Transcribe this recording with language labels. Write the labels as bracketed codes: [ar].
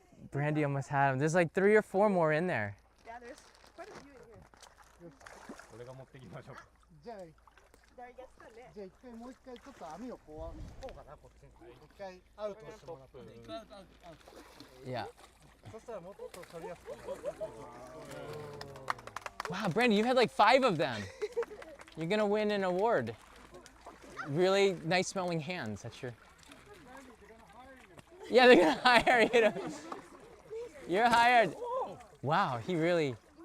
[en] Brandy almost had him. There's like 3 or 4 more in there. Yeah, there's quite a few in here. [ja] じゃあ [en] There gets the net. [ja] じゃあ一回もう一回ちょっと網をこうかなこっちに一回アウトしてもらって [en] Yeah. [ja] そしたらもっと取りやすくなる [en] Wow, Brandy, you had like 5 of them. You're gonna win an award. Really nice smelling hands. That's your. Yeah, they're gonna hire you. You're hired. Wow, he really.